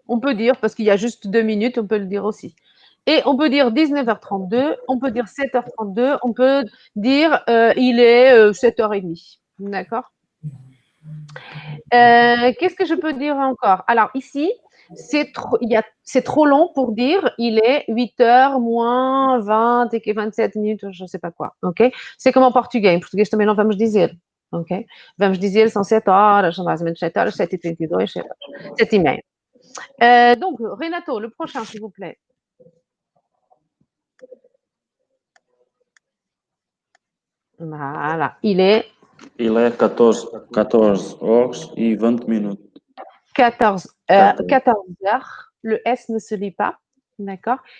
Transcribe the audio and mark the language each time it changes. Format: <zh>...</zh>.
<fr>On peut dire, parce qu'il y a juste 2 minutes, on peut le dire aussi. Et on peut dire 19h32, on peut dire 7h32, on peut dire il est 7h30. D'accord? Qu'est-ce que je peux dire encore? Alors ici, c'est trop long pour dire il est 8h moins 20 e 27 minutes, je ne sais pas quoi, ok? C'est</fr> <pt>como português. Em português também não vamos dizer, ok? Vamos dizer são 7 horas, são mais ou menos 7 horas, 7h32, 7h30.</pt> <fr>Donc, Renato, le prochain, s'il vous plaît. Voilà, il est</fr> <pt>14 horas e 20 minutes.</pt> <fr>14 heures, le S ne se lit pas, d'accord?</fr>